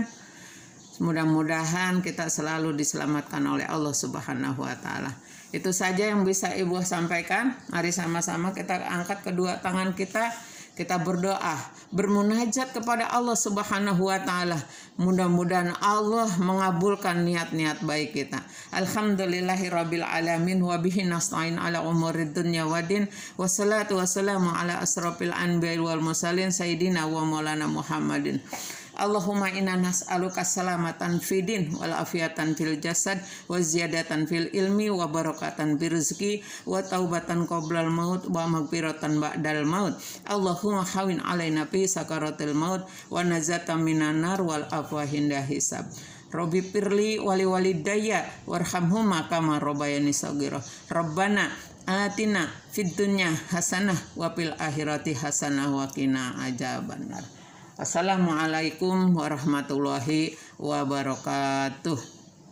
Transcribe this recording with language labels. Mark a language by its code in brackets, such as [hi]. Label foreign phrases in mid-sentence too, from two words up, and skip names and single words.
[id] Mudah-mudahan kita selalu diselamatkan oleh Allah [ar] سبحانه وتعالى. [id] Itu saja yang bisa Ibu sampaikan. Mari sama-sama kita angkat kedua tangan kita berdoa, bermunajat kepada Allah [ar] سبحانه وتعالى. [id] Mudah-mudahan Allah mengabulkan niat-niat baik kita. [ar] الحمد لله رب العالمين وبه نستعين على أمور الدنيا والدين. والصلاة والسلام على أشرف الأنبياء والمرسلين سيدنا ومولانا محمد. اللهم إنا نسألك سلامة في الدين والعافية في الجسد وزيادة في العلم وبركة في الرزق وتوبة قبل الموت ومغفرة بعد الموت. اللهم هون علينا في سكرات الموت ونجاة من النار والعفو عند الحساب. رب اغفر لي ولوالدي وارحمهما كما ربياني صغيرا. ربنا آتنا في الدنيا حسنة وفي الآخرة حسنة وقنا عذاب النار. السلام عليكم ورحمة الله وبركاته.